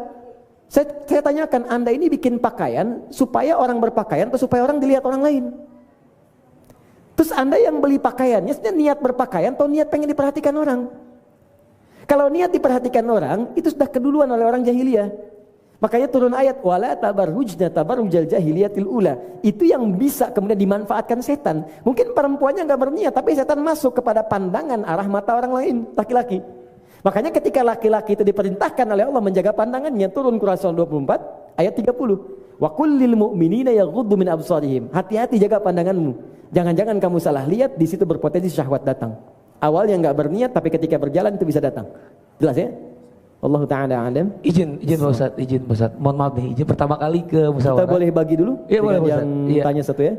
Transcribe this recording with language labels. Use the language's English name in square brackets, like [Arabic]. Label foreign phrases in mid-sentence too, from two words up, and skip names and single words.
[Indonesian] Saya tanyakan, Anda ini bikin pakaian supaya orang berpakaian atau supaya orang dilihat orang lain? Terus Anda yang beli pakaiannya sebenarnya niat berpakaian atau niat pengen diperhatikan orang? Kalau niat diperhatikan orang, itu sudah keduluan oleh orang jahiliyah. Makanya turun ayat [Arabic] ولا تبرجن تبرج الجاهلية الأولى. [Indonesian] Itu yang bisa kemudian dimanfaatkan setan. Mungkin perempuannya enggak berniat, tapi setan masuk kepada pandangan arah mata orang lain, laki-laki. Makanya ketika laki-laki itu diperintahkan oleh Allah menjaga pandangannya, turun Quran surah 24 ayat 30. [Arabic] وقل للمؤمنين يغضوا من أبصارهم. [Indonesian] Hati-hati jaga pandanganmu. Jangan-jangan kamu salah lihat, di situ berpotensi syahwat datang. Awalnya enggak berniat, tapi ketika berjalan itu bisa datang. Jelas ya? [Arabic] الله تعالى أعلم. [Indonesian] Izin Pak Ustaz. Mohon maaf nih, izin pertama kali ke musyawarah. Kita boleh bagi dulu? Iya, boleh Ustaz. Yang iya. Tanya satu ya.